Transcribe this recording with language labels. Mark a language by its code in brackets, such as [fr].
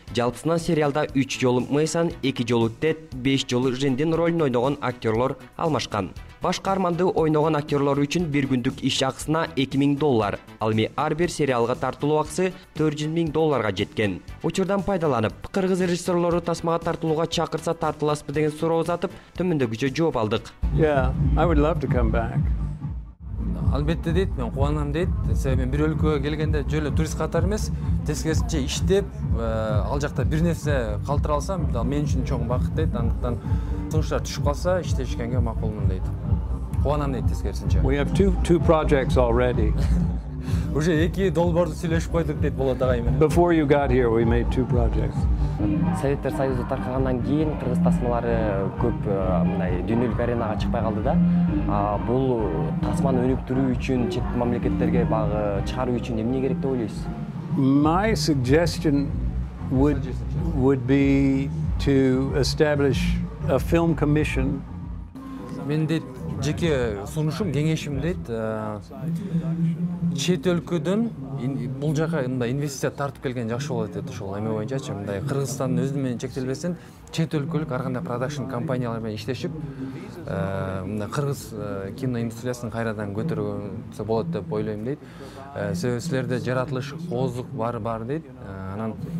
[ky] Жалпысынан сериалда 3 жолу Мейсон, 2 жолу Тед, 5 жолу Жендин ролун ойногон актерлор алмашкан. Баш каарманды ойногон актерлор үчүн бир күндүк иш акысына $2000, ал эми ар бир сериалга тартылуу акысы $400,000 жеткен. Учурдан пайдаланып, кыргыз режиссерлору тасмага тартылууга чакырса тартыласызбы деген суроо узатып, төмөндөгүчө жооп алдык. [en] Yeah, I would love to come back. [ky] Албетте дейт, мен кубанам дейт. Себеби мен бир өлкөгө келгенде жөн эле турист катары эмес, тескерисинче иштеп, ал жакта бир нерсе калтыра алсам, мен үчүн чоң бакыт дейт. Андыктан сунуштар түшүп калса, иштешкенге макулмун дейт. Кубанам дейт тескерисинче. [en] We have two projects already. [ky] Уже 2 долбоорду сүйлөшүп койдук дейт Болот агай менен. [en] Before you got here, we made 2 projects. [ky] Советтер Союзу таркагандан кийин кыргыз тасмалары көп мындай дүйнөлүк аренага чыкпай калды да. Бул тасманы өнүктүрүү үчүн чет мамлекеттерге багы чыгаруу үчүн эмне керек деп ойлойсуз? [en] My suggestion would be to establish a film commission. [ky] Мен дейт жеке сунушум, кеңешим дейт, чет өлкөдөн бул жака мындай инвестиция тартып келген жакшы болот дейт. Ошол эме боюнчачы мындай Кыргызстандын өзү менен чектелбестен чет өлкөлүк ар кандай продакшн компаниялар менен иштешип, мындай кыргыз кино индустриясын кайрадан көтөргөнсө болот деп ойлойм дейт. Себеби силерде жаратылыш, коозлук бар дейт. Анан